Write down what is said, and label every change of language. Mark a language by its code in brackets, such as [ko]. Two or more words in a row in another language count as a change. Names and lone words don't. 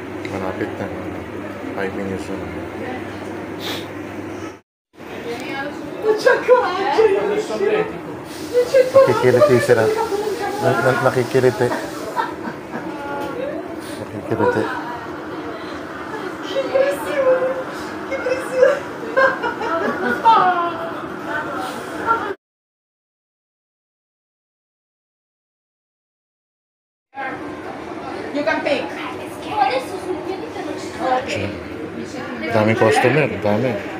[tl] Malapit na. 5 minutes na. [it] Adesso atletico. [tl] Nakikiliti sila. Nakikiliti. Nakikiliti. [en] You can pick. [tl] Daming customer. Dami.